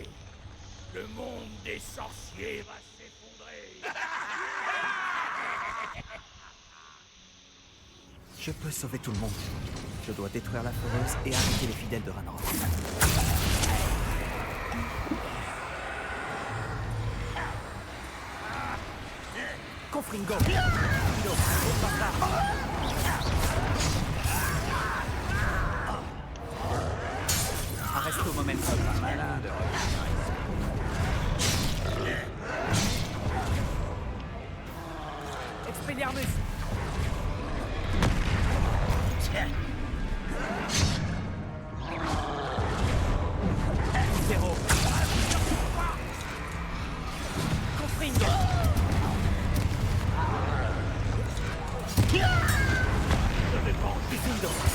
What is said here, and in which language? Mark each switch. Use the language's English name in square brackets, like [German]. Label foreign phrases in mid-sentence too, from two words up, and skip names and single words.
[French] Le monde des sorciers va s'effondrer. Je peux sauver tout le monde. Je dois détruire la foreuse et arrêter les fidèles de Ranrock. Confringo. Diffindo. Bombarda. Arresto momentum. Malin de revenir ici. Expelliarmus. Zéro. Confringo. Diffindo.